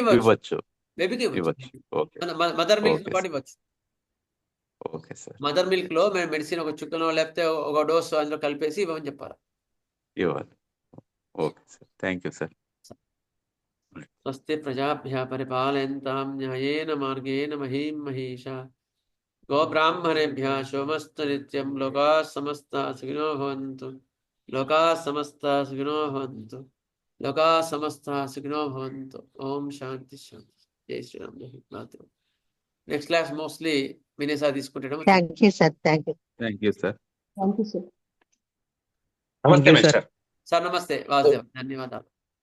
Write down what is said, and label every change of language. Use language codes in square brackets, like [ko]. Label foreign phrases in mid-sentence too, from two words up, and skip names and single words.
[te] ఇవ్వచ్చు. ఓకే, [en] mother milk [te] పాటు ఇవ్వచ్చు. [en] okay sir. mother milk [te] లో మెడిసిన్ ఒక చుక్కనో లేకపోతే ఒక డోస్ అందులో కలిపేసి ఇవ్వమని చెప్పాలి. ఇవ్వాలి. [en] okay sir, thank you sir. [sa] స్వస్తి ప్రజాభ్యः పరిపాలయంతాం న్యాయేన మార్గేణ మహీం మహీషా గోబ్రాహ్మణేభ్యः శుభమస్తు నిత్యం లోకాः సమస్తాः సుఖినో భవంతు లోకాः సమస్తాः సుఖినో భవంతు లోకాः సమస్తాः సుఖినో భవంతు. ఓం శాంతి శాంతి. [hi] जय श्रीराम. जय हिंद. [sa] మాతరం. [en] next class mostly [te] వినేసా తీసుకుంటాం. [en] thank you sir. thank you. thank you sir. thank you sir. [te] నమస్తే సార్. సార్ నమస్తే వాసుదేవ్. ధన్యవాదాలు.